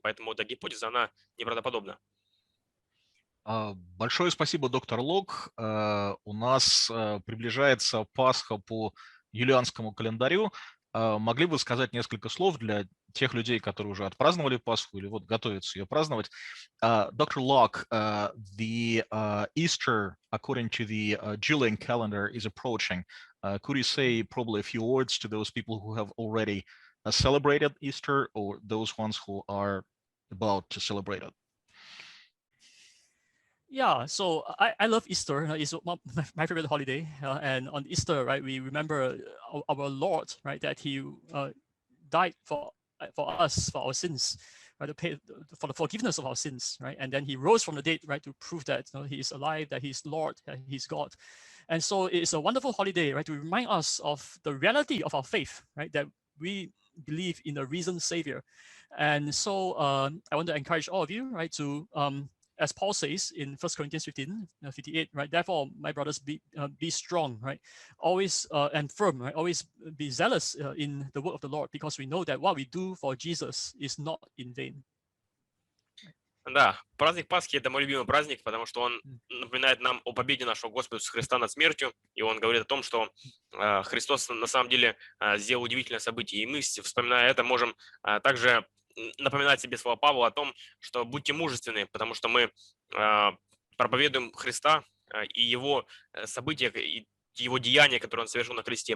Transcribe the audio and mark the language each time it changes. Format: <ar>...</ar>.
<ru>Поэтому эта гипотеза, она неправдоподобна. Большое спасибо, доктор Лок. У нас приближается Пасха по юлианскому календарю. Могли бы сказать несколько слов для тех людей, которые уже отпраздновали Пасху или вот готовятся ее праздновать?</ru> <en>Dr. Lok, the Easter, according to the Julian calendar, is approaching. Could you say probably a few words to those people who have already celebrated Easter or those ones who are about to celebrate it? Yeah, so I love Easter. It's my favorite holiday, and on Easter, right, we remember our Lord, right, that He died for us, for our sins, right, to pay for the forgiveness of our sins, right, and then He rose from the dead, right, to prove that He is alive, that He's Lord, that He's God, and so it's a wonderful holiday, right, to remind us of the reality of our faith, right, that we believe in a risen Savior, and so I want to encourage all of you, right, to as Paul says in 1 Corinthians 15:58, right? Therefore, my brothers, be strong, right? Always and firm, right? Always be zealous in the work of the Lord, because we know that what we do for Jesus is not in vain.</en> <ru>Да, праздник Пасхи – это мой любимый праздник, потому что он напоминает нам о победе нашего Господа Иисуса Христа над смертью, и он говорит о том, что Христос на самом деле сделал удивительное событие, и мы, вспоминая это, можем также напоминать себе слова Павла о том, что будьте мужественны, потому что мы проповедуем Христа и его события, и его деяния, которые он совершил на кресте.</ru>